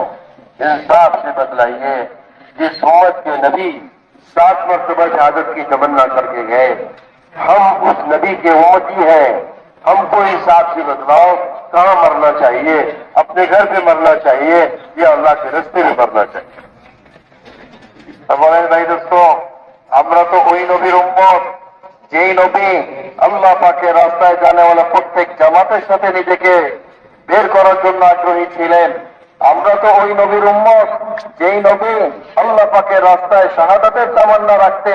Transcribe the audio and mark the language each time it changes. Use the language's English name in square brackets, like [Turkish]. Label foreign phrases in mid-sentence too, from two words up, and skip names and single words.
[Urdu] انصاف سے بتلائیے، جس امت کے نبی 7 مرتبہ شہادت کی تمنا کر کے گئے، ہم اس نبی کے امتی ہیں. ہم کو حساب سے بتلاؤ کہاں مرنا چاہیے؟ اپنے گھر پہ مرنا چاہیے یا اللہ کے رستے میں مرنا چاہیے؟ بھائی دوستوں، [Bangla] আমরা তো ওই নবীর উম্মত যেই নবী আল্লাহ পাকের রাস্তায় [Urdu] جانے والا [Bangla] প্রত্যেক জামাতের সাথে নিজেকে বের করার জন্য আগ্রহী ছিলেন. আমরা তো ওই নবীর উম্মত যেই নবী আল্লাহ পাকের রাস্তায় শাহাদাতের তামান্না রাখতেন.